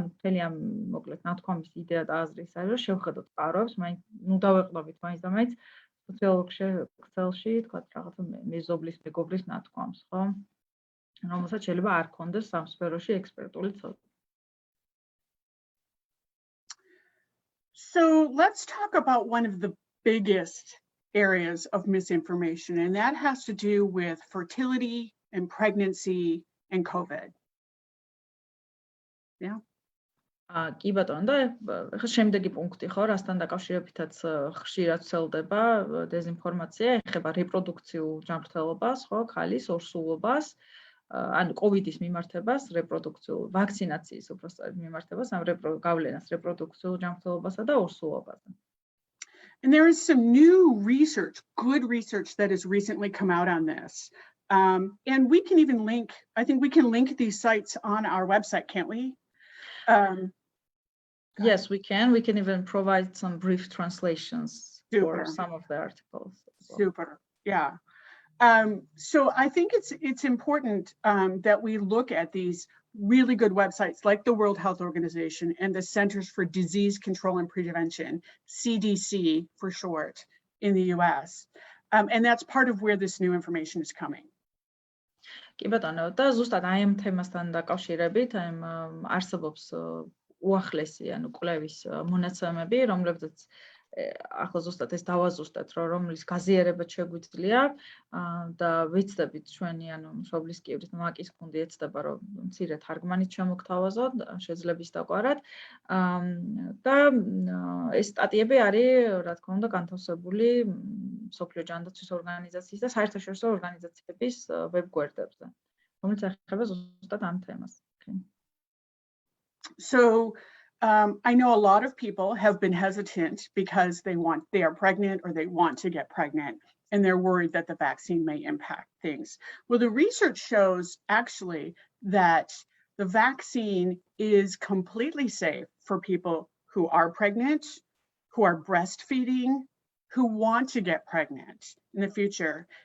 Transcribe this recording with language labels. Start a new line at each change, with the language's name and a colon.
Georgian: ანუ მთელი ამ მოკლედ ნათქვამის იდეა და აზრი ის არის, რომ შევხედოთ წყაროებს, მაინც ვდავეყნობით მაინც და მაინც სოციალურ ქსელში, თქვა რაღაცა მეზობლის, მეგობრის ნათქვამს, ხო? რომელსაც შეიძლება არ ქონდეს ამ სფეროში ექსპერტული ცოდნა.
English: So let's talk about one of the biggest areas of misinformation, and that has to do with fertility and pregnancy and COVID. Yeah.
Georgian: კი ბატონო და ახლა შემდეგი პუნქტი ხო, რასთან დაკავშირებითაც ხშირად ვრცელდება დეზინფორმაცია, ეხება რეპროდუქციულ ჯანმრთელობას, ხო, ქალის ორსულობას, ანუ COVID-ის მიმართებას, რეპროდუქციულ ვაქცინაციის უბრალოდ მიმართებას, ამ გავლენას რეპროდუქციულ ჯანმრთელობასა და ორსულობაზე.
English: And there is some new research, good research that has recently come out on this. And we can even link, I think we can link these sites on our website, can't we? Yes, we can. We can even provide some brief translations Super. for some of the articles. Super. Yeah. So I think it's important that we look at these really good websites like the World Health Organization and the Centers for Disease Control and Prevention, CDC for short, in the US. And that's part of where this new information is coming.
Georgian: კი ბატონო, და ზუსტად აი ამ თემასთან დაკავშირებით, აი არსებობს უახლესი, ანუ კვლევის მონაცემები, რომლებზეც ახლა ზუსტად ეს დავაზუსტეთ, რომლის გაზიარება შეგვიძლია და ვიცდებით ჩვენი ანუ მშობლისკივრის მაკის გუნდი ეცდება, რომ მცირე თარგმანით შემოგთავაზოთ, შეძლების დაგვარად და ეს სტატიები არის, რა თქმა უნდა, განთავსებული მსოფლიო ჯანდაცვის ორგანიზაციის და საერთაშორისო ორგანიზაციების ვებგვერდებზე, რომელიც ეხება ზუსტად ამ თემას.
English: So I know a lot of people have been hesitant because they are pregnant or they want to get pregnant and they're worried that the vaccine may impact things. Well, the research shows actually that the vaccine is completely safe for people who are pregnant, who are breastfeeding, who want to get pregnant in the future.